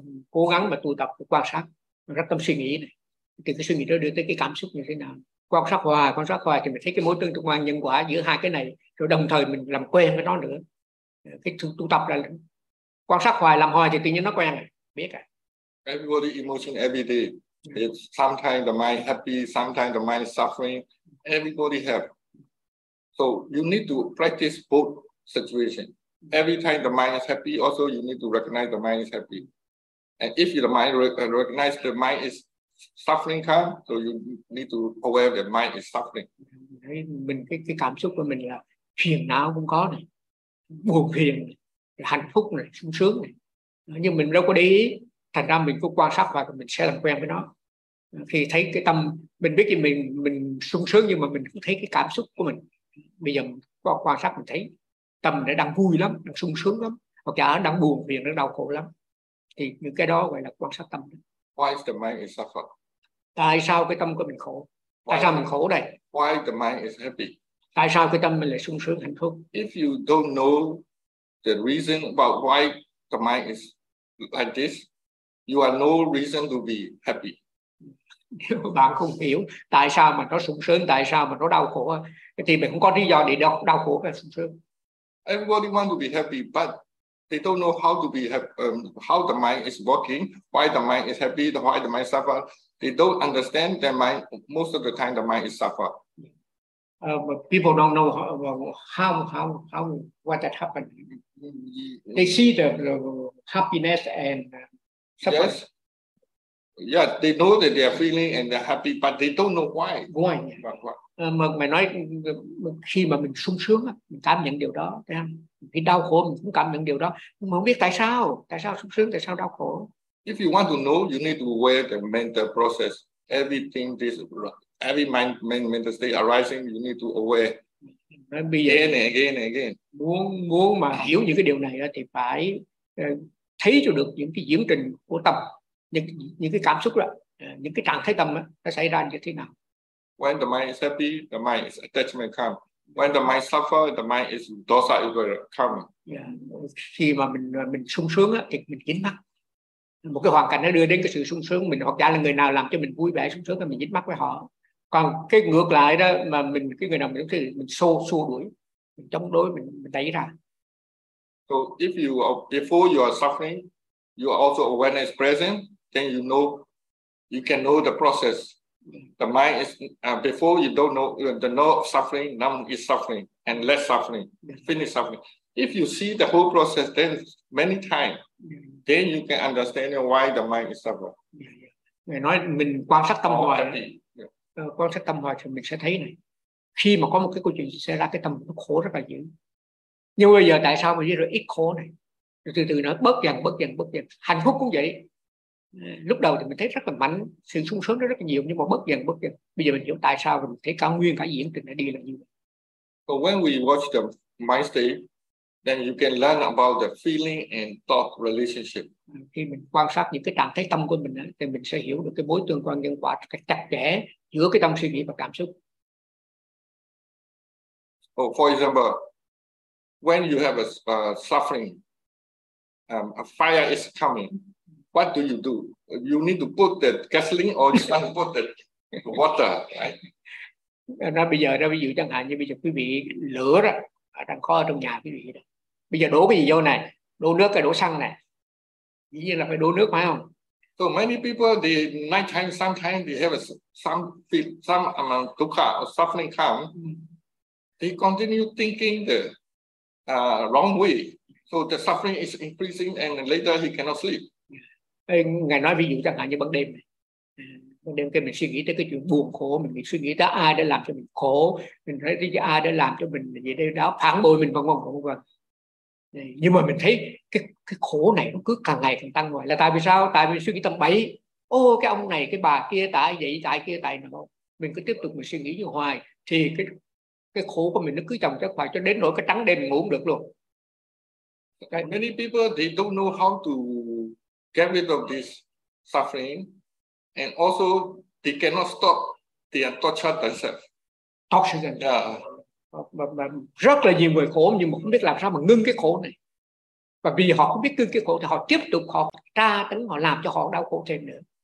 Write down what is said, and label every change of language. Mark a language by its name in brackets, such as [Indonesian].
[Vietnamese] Cố gắng mà tu tập quan sát, rất tâm suy nghĩ này, thì cái suy nghĩ đó đưa tới cái cảm xúc như thế nào. Quan sát hoài thì mình thấy cái mối tương quan nhân quả giữa hai cái này, rồi đồng thời mình làm quen với nó nữa. Cái tu tập là quan sát hoài, làm hoài thì tự nhiên nó quen rồi, biết rồi. [English] Everybody emotion every day. It's sometimes the mind happy, sometimes the mind suffering. Everybody have. So you need to practice both situations. Every time the mind is happy, also you need to recognize the mind is happy. And if the mind recognize the mind is suffering, come, so you need to aware that mind is suffering. [Vietnamese] Mình cái cảm xúc của mình là phiền não cũng có này, buồn phiền, hạnh phúc này, sung sướng này. Nhưng mình đâu có để ý. Thành ra mình cứ quan sát và mình sẽ làm quen với nó. Khi thấy cái tâm, mình biết thì mình sung sướng, nhưng mà mình cũng thấy cái cảm xúc của mình. Bây giờ quan sát mình thấy tâm nó đang vui lắm, đang sung sướng lắm, hoặc là đang buồn vì nó đau khổ lắm. Thì những cái đó gọi là quan sát tâm. [English] Why is the mind is suffering? [Vietnamese] Tại sao cái tâm của mình khổ? Tại sao mình khổ đây? [English] Why the mind is happy? [Vietnamese] Tại sao cái tâm mình lại sung sướng, hạnh phúc? [English] If you don't know the reason about why the mind is like this, you are no reason to be happy. [Vietnamese] Nếu bạn không hiểu tại sao mà nó sung sướng, tại sao mà nó đau khổ, thì mình không có lý do để đau khổ và sung sướng. [English] Everybody want to be happy, but they don't know how to be happy, how the mind is working, why the mind is happy, why the mind suffer. They don't understand their mind. Most of the time, the mind is suffer. People don't know how what that happened. They see the happiness and yes, Yeah, they know that they are feeling and they're happy, but they don't know why. Why? [Vietnamese] Mày nói khi mà mình sung sướng, mình cảm nhận điều đó. Khi đau khổ, mình cũng cảm nhận điều đó. Nhưng mà không biết tại sao sung sướng, tại sao đau khổ. [English] If you want to know, you need to wear the mental process. Everything this, every mental state arising, you need to aware. Again. [Vietnamese] Muốn mà hiểu những cái điều này thì phải thấy cho được những cái diễn trình của tâm, những cái cảm xúc đó, những cái trạng thái tâm đó, nó xảy ra như thế nào. [English] When the mind is happy, the mind is attachment come. When the mind suffer, the mind is dosa is going to come. [Vietnamese] Yeah. Khi mà mình sung sướng á, thì mình dính mắc. Một cái hoàn cảnh nó đưa đến cái sự sung sướng mình, hoặc giả là người nào làm cho mình vui vẻ sung sướng thì mình dính mắc với họ. Còn cái ngược lại đó, mà mình cái người nào mình thì mình xô đuổi, mình chống đối, mình đẩy ra. [English] So if you before you are suffering, you are also awareness present, then you know, you can know the process. The mind is before you don't know the no suffering, numb is suffering and less suffering, finish suffering. If you see the whole process, then many times, then you can understand why the mind is suffering. [Vietnamese] Người nói mình quan sát tâm hoài, quan sát tâm hoài thì mình sẽ thấy này. Khi mà có một cái câu chuyện xảy ra, cái tâm nó khổ rất là dữ. Nhưng bây giờ tại sao mình biết rồi ít khổ này? Từ từ nó bớt dần. Hạnh phúc cũng vậy. Lúc đầu thì mình thấy rất là mạnh, sự sung sướng rất là nhiều, nhưng mà bớt dần. Bây giờ mình hiểu tại sao mình thấy cả nguyên cả diễn trình nó đi là như vậy. [English] So when we watch the mind state, then you can learn about the feeling and thought relationship. [Vietnamese] Khi mình quan sát những cái trạng thái tâm của mình thì mình sẽ hiểu được cái mối tương quan nhân quả cách chặt chẽ giữa cái tâm suy nghĩ và cảm xúc. [English] So for example, when you have a suffering, a fire is coming. What do you do? You need to put the gasoline or you start to put the water, right? [Vietnamese] Bây giờ chẳng hạn như bây giờ quý vị lửa đó, đang kho ở trong nhà quý vị đó. Bây giờ đổ cái gì vô này? Đổ nước hay đổ xăng này? Dĩ nhiên là phải đổ nước phải không? [English] So many people, the night time, sometimes they have some amount of dukkha or suffering come. They continue thinking the wrong way. So the suffering is increasing and later he cannot sleep. [Vietnamese] Ngài nói ví dụ chẳng hạn như ban đêm này. Ban đêm kia mình suy nghĩ tới cái chuyện buồn khổ, mình suy nghĩ tới ai đã làm cho mình khổ, mình thấy cái ai đã làm cho mình gì đây đó, phản bội mình vân vân. Nhưng mà mình thấy cái khổ này nó cứ càng ngày càng tăng ngoài. Là tại vì sao? Tại vì suy nghĩ tâm bậy. Ô, cái ông này, cái bà kia, tại vậy, tại kia, tại nào. Mình cứ tiếp tục mình suy nghĩ như hoài thì cái khổ của mình nó cứ chồng chất hoài cho đến nỗi cái trắng đêm ngủ không được luôn. [English] Okay. Many people they don't know how to get rid of this suffering, and also they cannot stop their torture themselves. Torture yeah. [Vietnamese] Mà rất là nhiều người khổ nhưng mà không biết làm sao mà ngưng cái khổ này. Và vì họ không biết ngưng cái khổ thì họ tiếp tục họ tra tấn, họ làm cho họ đau khổ thêm nữa.